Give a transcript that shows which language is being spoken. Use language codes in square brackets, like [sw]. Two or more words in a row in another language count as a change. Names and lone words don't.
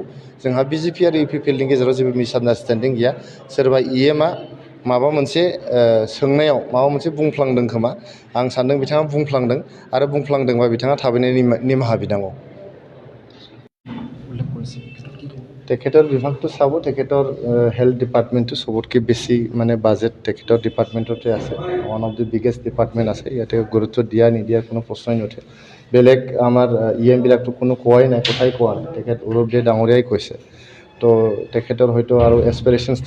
[brx] जोंहा बिजेपि आरो इउपिपिएलनि गेजेराव जेबो मिसआन्डारस्टेन्डिं गैया। सोरबा इएमआ माबा मोनसे सोंनायाव माबा मोनसे बुंफ्लांदों खोमा, आं सान्दों बिथाङा बुंफ्लांदों, आरो बुंफ्लांदोंबा बिथाङा थाबैनो निमाहा बिनांगौ। [as] তেখেতৰ বিভাগটো চাব তেখেতৰ [en] health departmentটো [as] চবতকৈ বেছি মানে বাজেট তেখেতৰ ডিপাৰ্টমেণ্টতে আছে [en] one of the biggest department [as] আছে ইয়াতে গুৰুত্ব দিয়া নিদিয়াৰ কোনো প্ৰশ্নই নুঠে বেলেগ আমাৰ বিলাকতো কোনো কোৱাই নাই কথাই কোৱা নাই তেখেত অৰূপ দে ডাঙৰীয়াই কৈছে তো তেখেতৰ হয়তো আৰু এছপিৰেশ্যনছটো